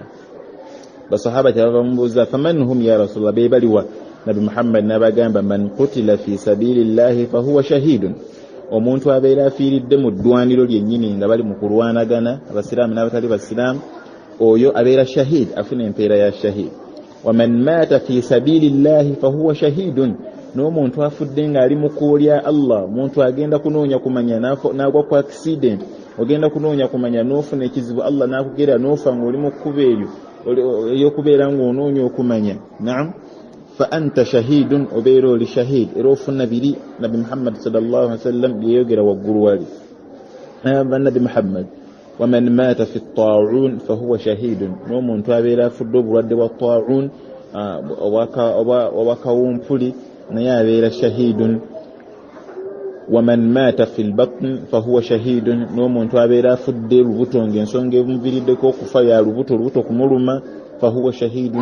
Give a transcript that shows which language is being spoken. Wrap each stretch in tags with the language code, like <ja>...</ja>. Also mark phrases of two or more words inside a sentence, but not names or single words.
<lg>basahaba kyabava mubuuza</lg> <ar>فمن هم يا رسول الله,</ar> <lg>be baliwa? nabi Muhammad n'abagamba</lg> <ar>من قتل في سبيل الله فهو شهيد,</ar> <lg>omuntu abeera afiiridde mu ddwaniro lyennyini nga bali mu kulwanagana abasiraamu n'abatali basiraamu, oyo abeera shahid, afuna empeera ya shahid.</lg> <ar>ومن مات في سبيل الله فهو شهيد,</ar> <lg>n'omuntu afudde ng'ali mu kkubo lya Allah, omuntu agenda kunoonya kumanya n'agwa ku accident, ogenda kunoonya kumanya n'ofuna ekizibu Allah n'akugera n'ofa ng'oli mu kkubo eryo ey'okubeera ng'onoonya okumanya, naam,</lg> <ar>فأنت شهيد,</ar> <lg>obeera oli shahid era ofuna biri. nabi Muhammad</lg> <ar>صلى الله عليه وسلم</ar> <lg>yeyogera waggulu wali nabi Muhammad</lg> <ar>ومن مات في الطاعون فهو شهيد,</ar> <lg>n'omuntu abeera afudde obulwadde bwa ta'un obwakawumpuli naye abeera shahidun.</lg> <ar>ومن مات في البطن فهو شهيد,</ar> <lg>n'omuntu abeera afudde lubuto ng'ensonga emuviriddeko okufa ya lubuto kumuluma,</lg> <ar>فهو شهيد.</ar>